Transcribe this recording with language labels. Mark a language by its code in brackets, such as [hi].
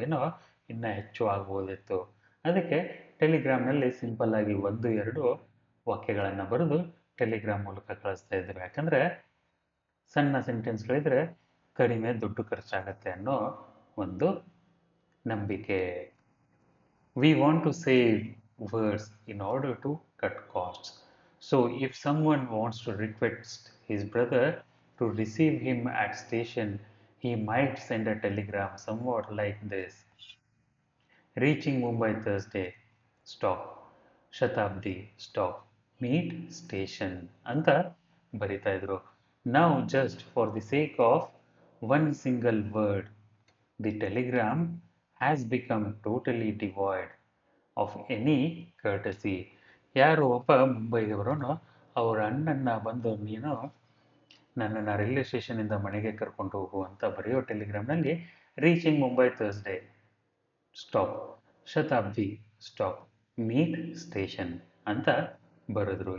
[kn] ಏನೋ ಇನ್ನೂ ಹೆಚ್ಚು ಆಗ್ಬೋದಿತ್ತು. ಅದಕ್ಕೆ ಟೆಲಿಗ್ರಾಮ್ನಲ್ಲಿ ಸಿಂಪಲ್ ಆಗಿ 1-2 ವಾಕ್ಯಗಳನ್ನು ಬರೆದು ಟೆಲಿಗ್ರಾಮ್ ಮೂಲಕ ಕಳಿಸ್ತಾ ಇದ್ರು. ಯಾಕಂದರೆ ಸಣ್ಣ ಸೆಂಟೆನ್ಸ್ಗಳಿದ್ರೆ ಕಡಿಮೆ ದುಡ್ಡು ಖರ್ಚಾಗತ್ತೆ ಅನ್ನೋ ಒಂದು ನಂಬಿಕೆ. [en] We want to save words in order to cut costs. So if someone wants to request his brother to receive him at station, he might send a telegram somewhat like this. Reaching Mumbai Thursday, stop. Shatabdi, stop. Meet station [kn] ಅಂತ ಬರಿತಾ ಇದ್ರು. [en] Now just for the sake of one single word, The telegram has become totally devoid of any courtesy. [kn] ಯಾರೋ ಒಬ್ಬ ಮುಂಬೈದವರನು ಅವ್ರ ಅಣ್ಣನ್ನ ಬಂದು ನೀನು ನನ್ನನ್ನು railway ಸ್ಟೇಷನಿಂದ ಮನೆಗೆ ಕರ್ಕೊಂಡು ಹೋಗು ಅಂತ ಬರೆಯೋ ಟೆಲಿಗ್ರಾಮ್ನಲ್ಲಿ [en] reaching Mumbai Thursday stop Shatabdi stop meet station [kn] ಅಂತ ಬರೆದ್ರು.